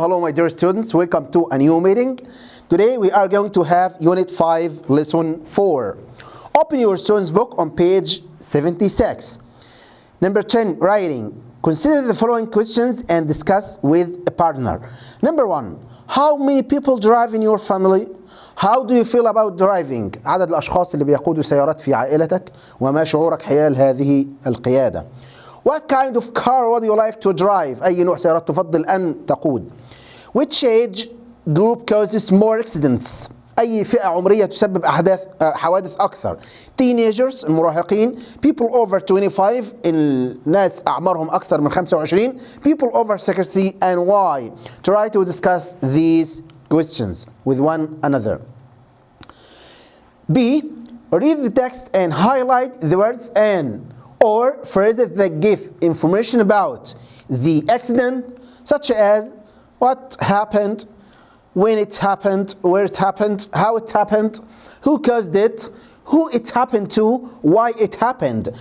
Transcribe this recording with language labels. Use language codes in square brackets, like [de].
[en] Hello my dear students, welcome to a new meeting. Today we are going to have Unit 5 Lesson 4. Open your students book on page 76. Number 10, writing. Consider the following questions and discuss with a partner. Number 1, how many people drive in your family? How do you feel about driving? [ar] عدد الأشخاص اللي بيقودوا سيارات في عائلتك وما شعورك حيال هذه القيادة. [en] What kind of car would you like to drive? [ar] أي نوع سيارات تفضل أن تقود؟ [en] Which age group causes more accidents? [ar] أي فئة عمرية تسبب حوادث أكثر؟ Teenagers المراهقين. [en] People over 25 [ar] الناس أعمارهم أكثر من 25. [en] People over 60 and why? Try to discuss these questions with one another. B. Read the text and highlight the words and or phrases that give information about the accident, such as what happened, when it happened, where it happened, how it happened, who caused it, who it happened to, why it happened.